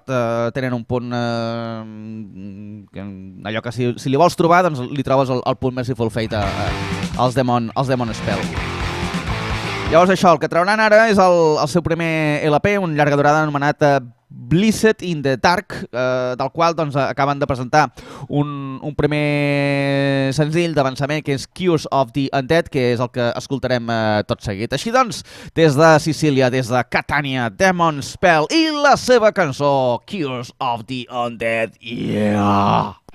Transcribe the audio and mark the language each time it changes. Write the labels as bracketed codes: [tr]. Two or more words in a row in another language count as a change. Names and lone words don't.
[ca] Tenen un punt, allò que si li vols trobar, doncs li trobes el punt Merciful Fate als Demon Spell. Llavors això, el que trauran ara és el seu primer LP, un llarga durada anomenat Blissed in the Dark, del qual doncs, acaben de presentar un primer senzill d'avançament que és Cures of the Undead, que és el que escoltarem tot seguit. Així doncs, des de Sicília, des de Catània, Demon Spell i la seva cançó Cures of the Undead. Yeah!